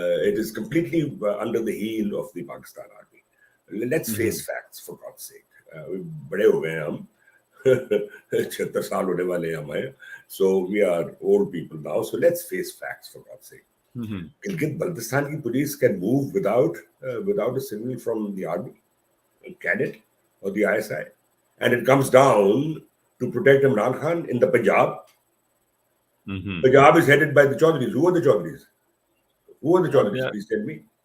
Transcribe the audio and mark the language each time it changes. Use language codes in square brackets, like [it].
[en] It is completely under the heel of the Pakistan army. Let's face facts, for God's sake. [hi] बड़े हो गए हम, 76 साल होने वाले हैं हमें. [en] So we are old people now. So let's face facts, for God's sake. Gilgit-Baltistan की police can move without a signal from the army, can it, or the ISI, and it comes down to protect Imran Khan in the Punjab. Punjab is headed by the Chaudhrys. Who are the Chaudhrys? Please tell me.